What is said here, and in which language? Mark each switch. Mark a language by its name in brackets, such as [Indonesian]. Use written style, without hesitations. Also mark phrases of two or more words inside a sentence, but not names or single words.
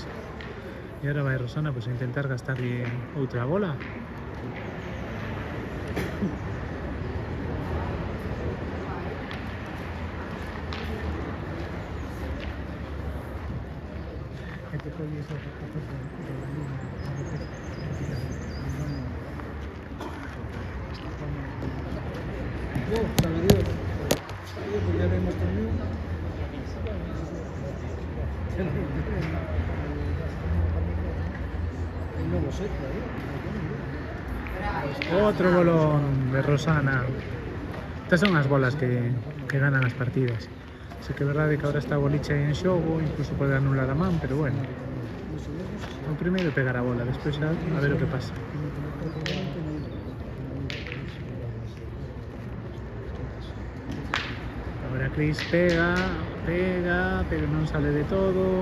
[Galician] E agora vai Rosana pues, a intentar gastarlle outra bola. E te colles o factor [Spanish] de la luna. Hasta Dios. Pues ya hemos terminado. No lo sé, claro. [Galician] Outro bolón de Rosana. Estas son as bolas que ganan as partidas. Sí que é verdade que ahora está a boliche aí en xogo, incluso pode anular a man, [Spanish] pero bueno. [Galician] O primeiro pegar a bola, despois xa a ver o que pasa. Agora Cris pega, pero non sale de todo.